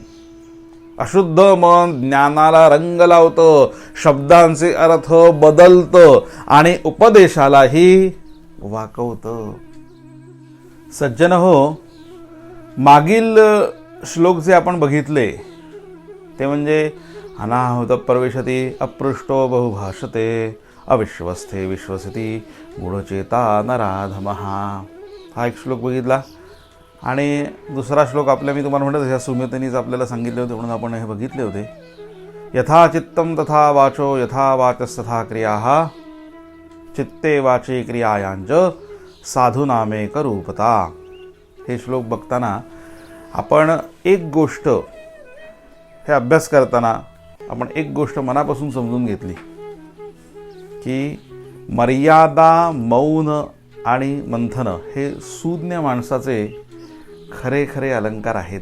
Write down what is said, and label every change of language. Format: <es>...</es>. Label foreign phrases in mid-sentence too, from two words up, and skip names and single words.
<mr>अशुद्ध मन ज्ञानाला रंग लावतं, शब्दांचे अर्थ बदलतं आणि उपदेशालाही वाकवतं. सज्जन हो, मागील श्लोक जे आपण बघितले ते म्हणजे</mr> <sa>अनाहुत प्रविशती अपृष्टो बहुभाषते अविश्वस्थे विश्वसती गुणचेता नराधमः,</sa> <mr>हा एक श्लोक बघितला. आणि दुसरा श्लोक आपल्या मी तुम्हाला म्हणत ह्या सुमितेनीच आपल्याला सांगितले होते म्हणून आपण हे बघितले होते.</mr> <sa>यथा चित्तम तथा वाचो यथा वाचस्तथा क्रियाः चित्ते वाचे क्रियायांच साधुनामे करूपता.</sa> <mr>हे श्लोक बघताना आपण एक गोष्ट, हे अभ्यास करताना आपण एक गोष्ट मनापासून समजून घेतली की मर्यादा, मौन आणि मंथन हे सुज्ञ माणसाचे खरे खरे अलंकार आहेत.</mr>